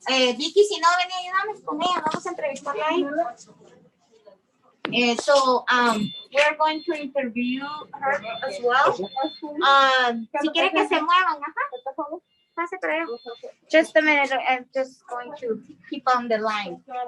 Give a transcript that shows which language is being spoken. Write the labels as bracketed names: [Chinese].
[Spanish] Vicky, si no ven a ayudarnos con ella, vamos a entrevistarla ahí. [English] So we are going to interview her as well. [Spanish] Si quiere que se muevan, pase por allá. [English] Just a minute, I'm just going to keep on the line.